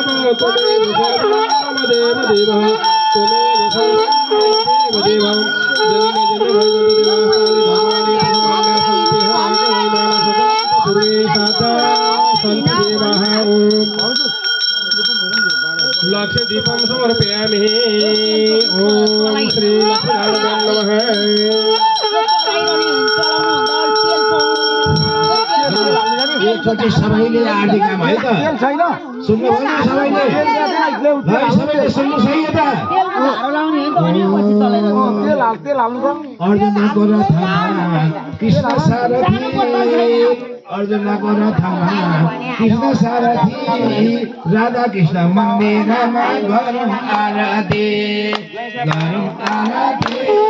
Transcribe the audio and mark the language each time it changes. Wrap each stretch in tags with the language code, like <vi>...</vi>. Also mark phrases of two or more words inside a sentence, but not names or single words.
<sa>त्वमेव सर्वं देव देव त्वमेव सर्वं देव देव जन्मे जन्मे भवन्ति देवानि भवानि भगवान् सन्ति सर्वे सदा सन्ति देवाः ओम लक्ष्य दीपं समर्पयामि ओम श्री लक्ष्मीनारायणाय नमः</sa> <ne>एकचोटि सबैले आरती काम है त सुन्नु भयो सबैले भाइ सबैले सुन्नु सही हो त अर्जुनको रथमा कृष्ण सारथी अर्जुनको रथमा कृष्ण सारथी राधा कृष्ण मन्दिरमा गरौँ आरती गरौँ आरती</ne>